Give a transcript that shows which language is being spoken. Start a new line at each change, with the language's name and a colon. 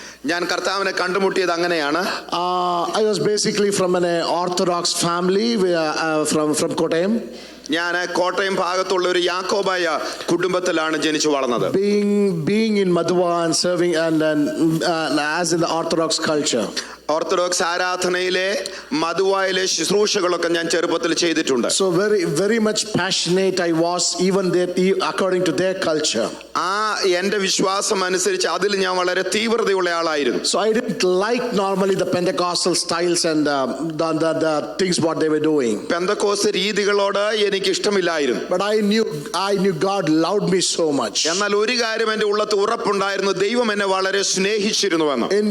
Malayalam: ഞാൻ കർത്താവിനെ കണ്ടുമുട്ടിയത് അങ്ങനെയാണ്.
English: I was basically from an Orthodox family from Kottayam.
Malayalam: ഞാൻ കോട്ടയം ഭാഗത്തുള്ള ഒരു യാക്കോബായ കുടുംബത്തിലാണ് ജനിച്ചു വളർന്നത്.
English: Being in Madhua and serving and as in the Orthodox culture.
Malayalam: Orthodox ആരാധനയിലെ മധുവായിലെ ശുശ്രൂഷകളൊക്കെ ഞാൻ ചെറുപ്പത്തിൽ ചെയ്തിട്ടുണ്ട്.
English: So very much passionate I was even there according to their culture.
Malayalam: എന്റെ വിശ്വാസം അനുസരിച്ച് അതിൽ ഞാൻ വളരെ തീവ്രതയുള്ള ആളായിരുന്നു.
English: So I didn't like normally the Pentecostal styles and the things what they were doing.
Malayalam: Pentecost രീതികളോട് എനിക്ക് ഇഷ്ടമില്ലായിരുന്നു.
English: But I knew God loved me so much.
Malayalam: എന്നാൽ ഒരു കാര്യം എന്റെ ഉള്ളത്ത് ഉറപ്പുണ്ടായിരുന്നു, ദൈവം എന്നെ വളരെ സ്നേഹിച്ചിരുന്നുവെന്ന്.